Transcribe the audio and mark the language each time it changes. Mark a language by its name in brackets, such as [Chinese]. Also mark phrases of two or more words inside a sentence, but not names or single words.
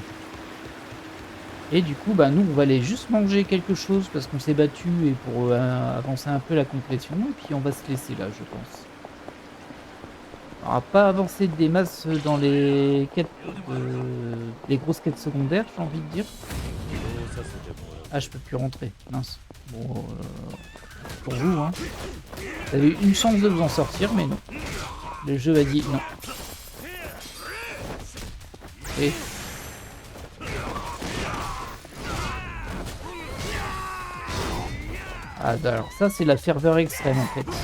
[French] Et du coup, bah nous, on va aller juste manger quelque chose parce qu'on s'est battu et pour avancer un peu la complétion. Et puis, on va se laisser là, je pense. On va pas avancer des masses dans les quêtes, les grosses quêtes secondaires, j'ai envie de dire. [Japanese] 移動させてもらう。 [French] Ah, je peux plus rentrer. Mince. Bon, pour vous, hein. Vous avez eu une chance de vous en sortir, mais non. Le jeu a dit non. Et... Ah, alors ça, c'est la ferveur extrême, en fait.